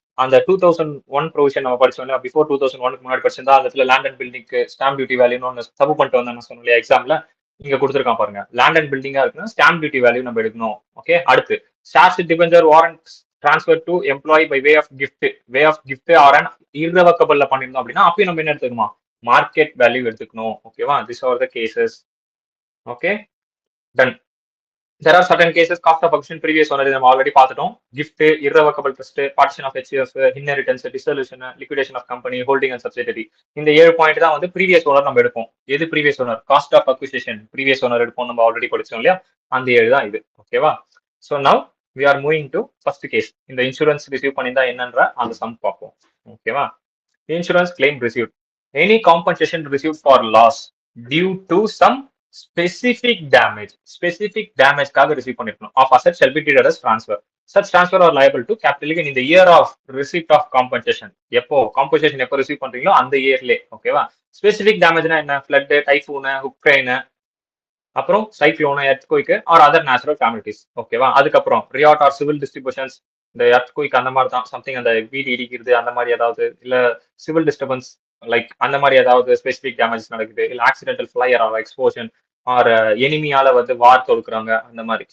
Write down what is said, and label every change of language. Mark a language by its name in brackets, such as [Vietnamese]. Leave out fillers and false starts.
[Tamil] அந்த 2001 ப்ரொவிஷன் நம்ம படிச்சோம், பிஃபோர் 2001 முன்னாடி படிச்சிருந்தா அந்த இடத்துல லேண்ட் அண்ட் பில்டிங்க்கு ஸ்டாம்ப் டியூட்டி வேல்யூன்னு ஒன்று சபு பண்ணிட்டு வந்து நான் சொன்னேன் எக்ஸாம்ல, இங்க கொடுத்துருக்கான் பாருங்க. லேண்ட் அண்ட் பில்டிங்கா இருக்குன்னா ஸ்டாம்ப் டியூட்டி வேல்யூ நம்ம எடுக்கணும். ஓகே. அடுத்து shares debenture warrant transfer to employee by way of gift, way of gift R an இர்ரவக்கபிள்ல பண்ணிருந்தோம் அப்படின்னா அப்பயும் நம்ம என்ன எடுத்துக்கணுமா, மார்க்கெட் வேல்யூ எடுத்துக்கணும். [English] ஓகேவா. This are the cases. Okay done. There are certain cases cost of acquisition previous owner [Tamil] நம்ம already பார்த்துட்டோம். [English] gift, irrevocable trust, partition of HCF, inheritance, dissolution, liquidation of company, holding and subsidiary. [Tamil] இந்த 7 point தான் வந்து previous owner நம்ம எடுப்போம். எது previous owner? [English] cost of acquisition previous owner [Tamil] எடுப்போம், நம்ம ஆல்ரெடி படிச்சோம் இல்லையா, அந்த 7 தான் இது. ஓகேவா. [English] so now we are moving to first case. [Tamil] இந்த இன்சூரன்ஸ் ரிசீவ் பண்ணியிருந்தா என்னன்ற அந்த சம் பார்ப்போம். ஓகேவா. Insurance claim received. [English] any compensation received for loss due to some specific damage [Tamil] காக ரிசீவ் பண்ணிருக்கணும். [English] of asset shall be treated as transfer. Such transfer are liable to capital gain in the year of receipt of compensation. [Tamil] எப்போ compensation எப்போ receive பண்றீங்களோ அந்த இயர்லே. ஓகேவா. Specific டேமேஜ்னா என்ன, flood, typhoon, Ukraine, அப்புறம் cyclone, earthquake R other natural காமிலிட்டிஸ். ஓகேவா. அதுக்கப்புறம் riot R civil distributions, இந்த எர்த்குயிக் அந்த மாதிரி தான், சம்திங் அந்த வீடு இடிக்கிறது அந்த மாதிரி ஏதாவது, இல்ல சிவில் டிஸ்டர்பன்ஸ் லைக் அந்த மாதிரி ஏதாவது ஸ்பெசிபிக் டேமேஜ் நடக்குது, இல்ல ஆக்சிடென்டல் ஃபிளையர் ஆர் எக்ஸ்போஷன் ஆர் எனிமியால வந்து வார் தொடுக்குறாங்க அந்த மாதிரி.